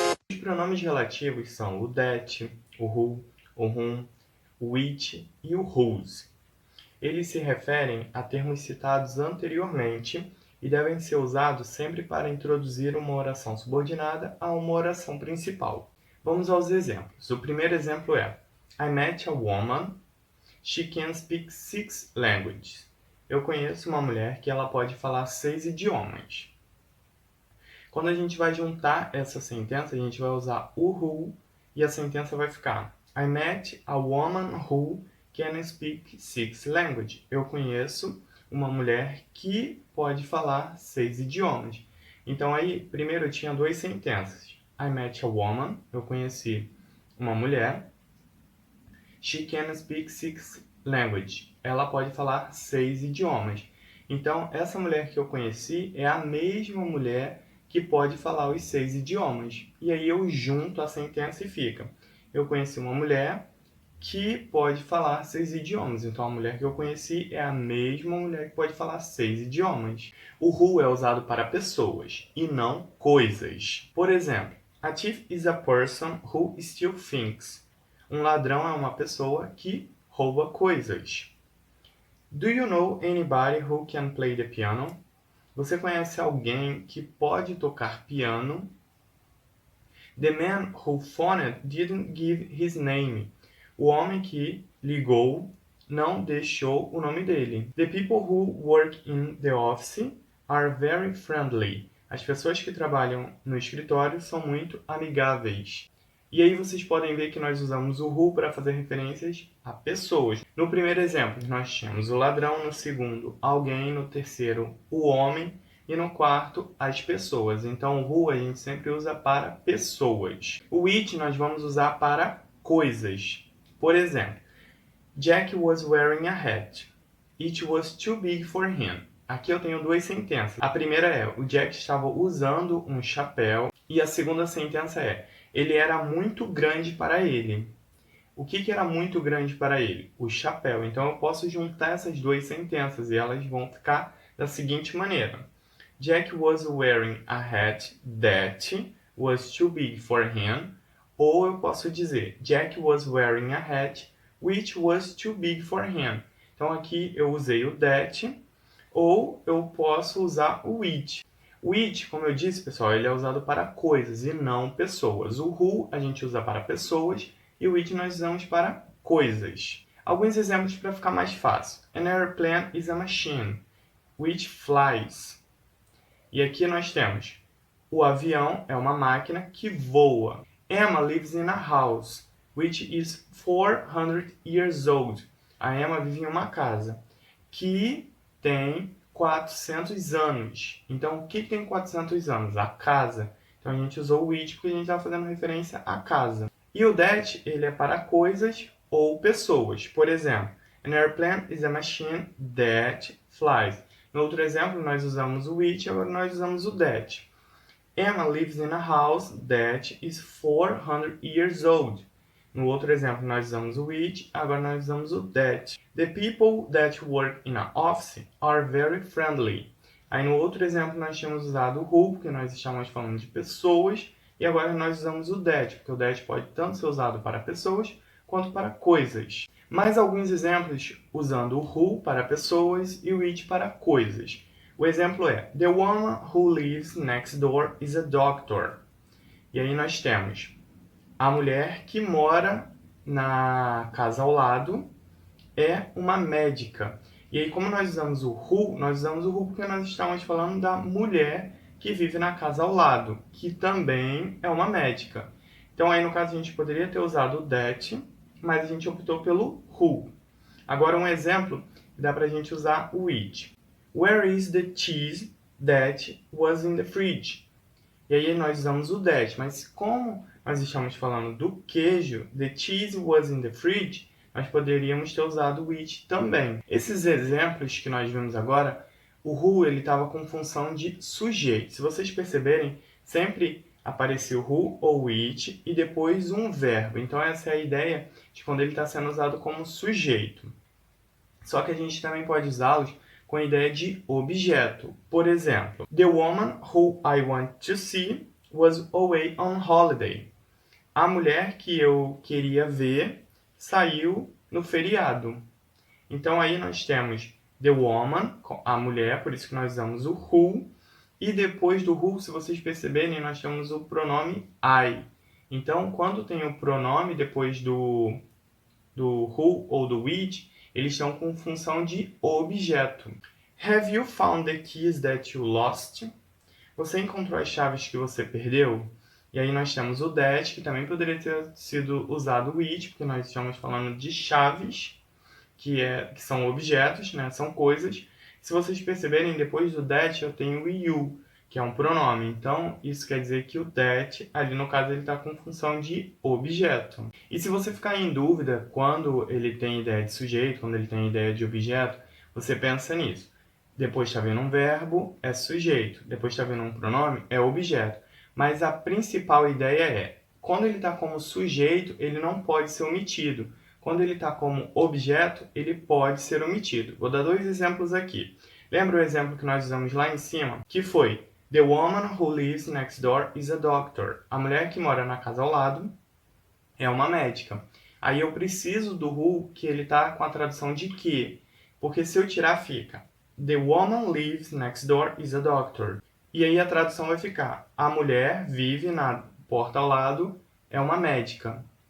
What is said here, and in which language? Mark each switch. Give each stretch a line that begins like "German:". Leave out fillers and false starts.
Portuguese: Os pronomes relativos são o that, o who, o whom, o which e o whose. Eles se referem a termos citados anteriormente e devem ser usados sempre para introduzir uma oração subordinada a uma oração principal. Vamos aos exemplos. O primeiro exemplo é:
English: I met a woman. She can speak 6 languages.
Portuguese: Eu conheço uma mulher que ela pode falar 6 idiomas. Quando a gente vai juntar essa sentença, a gente vai usar o who e a sentença vai ficar:
English: I met a woman who can speak 6 languages.
Portuguese: Eu conheço uma mulher que pode falar 6 idiomas. Então aí, primeiro eu tinha 2 sentenças.
English: I met a woman,
Portuguese: eu conheci uma mulher.
English: She can speak 6 languages.
Portuguese: Ela pode falar 6 idiomas. Então, essa mulher que eu conheci é a mesma mulher que pode falar os 6 idiomas. E aí eu junto a sentença e fica: eu conheci uma mulher que pode falar 6 idiomas. Então, a mulher que eu conheci é a mesma mulher que pode falar 6 idiomas. O who é usado para pessoas e não coisas. Por exemplo,
English: a thief is a person who steals things.
Portuguese: Um ladrão é uma pessoa que rouba coisas.
English: Do you know anybody who can play the piano?
Portuguese: Você conhece alguém que pode tocar piano?
English: The man who phoned didn't give his name.
Portuguese: O homem que ligou não deixou o nome dele.
English: The people who work in the office are very friendly.
Portuguese: As pessoas que trabalham no escritório são muito amigáveis. E aí vocês podem ver que nós usamos o who para fazer referências a pessoas. No primeiro exemplo, nós tínhamos o ladrão, no segundo, alguém, no terceiro, o homem, e no quarto, as pessoas. Então, o who a gente sempre usa para pessoas. O which nós vamos usar para coisas. Por exemplo,
English: Jack was wearing a hat. It was too big for him.
Portuguese: Aqui eu tenho 2 sentenças. A primeira é: o Jack estava usando um chapéu. E a segunda sentença é: ele era muito grande para ele. O que era muito grande para ele? O chapéu. Então eu posso juntar essas 2 sentenças e elas vão ficar da seguinte maneira:
English: Jack was wearing a hat that was too big for him.
Portuguese: Ou eu posso dizer:
English: Jack was wearing a hat which was too big for him.
Portuguese: Então aqui eu usei o that, ou eu posso usar o which. O which, como eu disse, pessoal, ele é usado para coisas e não pessoas. O who a gente usa para pessoas e o which nós usamos para coisas. Alguns exemplos para ficar mais fácil.
English: An airplane is a machine which flies.
Portuguese: E aqui nós temos: o avião é uma máquina que voa. Emma lives in a house which is 400 years old. A Emma vive em uma casa que tem 400 anos. Então, o que tem 400 anos? A casa. Então, a gente usou o which porque a gente está fazendo referência à casa. E o that, ele é para coisas ou pessoas. Por exemplo,
English: an airplane is a machine that flies.
Portuguese: No outro exemplo, nós usamos o which, agora nós usamos o that.
English: Emma lives in a house that is 400 years old.
Portuguese: No outro exemplo, nós usamos o which, agora nós usamos o that.
English: The people that work in an office are very friendly.
Portuguese: Aí no outro exemplo, nós tínhamos usado o who, porque nós estamos falando de pessoas, e agora nós usamos o that, porque o that pode tanto ser usado para pessoas quanto para coisas. Mais alguns exemplos usando o who para pessoas e o it para coisas. O exemplo é:
English: The woman who lives next door is a doctor.
Portuguese: E aí nós temos a mulher que mora na casa ao lado é uma médica. E aí, como nós usamos o who, nós usamos o who porque nós estamos falando da mulher que vive na casa ao lado, que também é uma médica. Então aí, no caso, a gente poderia ter usado o that, mas a gente optou pelo who. Agora, um exemplo, dá pra gente usar o it.
English: Where is the cheese that was in the fridge?
Portuguese: E aí nós usamos o that, mas como nós estamos falando do queijo,
English: the cheese was in the fridge,
Portuguese: nós poderíamos ter usado which também. Esses exemplos que nós vimos agora, o who ele estava com função de sujeito. Se vocês perceberem, sempre aparecia o who ou which e depois um verbo. Então essa é a ideia de quando ele está sendo usado como sujeito. Só que a gente também pode usá-los com a ideia de objeto. Por exemplo,
English: the woman who I want to see was away on holiday.
Portuguese: A mulher que eu queria ver saiu no feriado. Então aí nós temos
English: the woman,
Portuguese: a mulher, por isso que nós usamos o who. E depois do who, se vocês perceberem, nós temos o pronome I. Então, quando tem o pronome depois do who ou do which, eles estão com função de objeto.
English: Have you found the keys that you lost?
Portuguese: Você encontrou as chaves que você perdeu? E aí nós temos o that, que também poderia ter sido usado which, porque nós estamos falando de chaves, que são objetos, né? São coisas. Se vocês perceberem, depois do that eu tenho o you, que é um pronome. Então, isso quer dizer que o that, ali no caso, ele está com função de objeto. E se você ficar em dúvida quando ele tem ideia de sujeito, quando ele tem ideia de objeto, você pensa nisso. Depois está vindo um verbo, é sujeito. Depois está vindo um pronome, é objeto. Mas a principal ideia é, quando ele está como sujeito, ele não pode ser omitido. Quando ele está como objeto, ele pode ser omitido. Vou dar 2 exemplos aqui. Lembra o exemplo que nós usamos lá em cima? Que foi,
English: the woman who lives next door is a doctor.
Portuguese: A mulher que mora na casa ao lado é uma médica. Aí eu preciso do who, que ele está com a tradução de que. Porque se eu tirar, fica,
English: the woman lives next door is a doctor.
Portuguese: E aí a tradução vai ficar, a mulher vive na porta ao lado, é uma médica.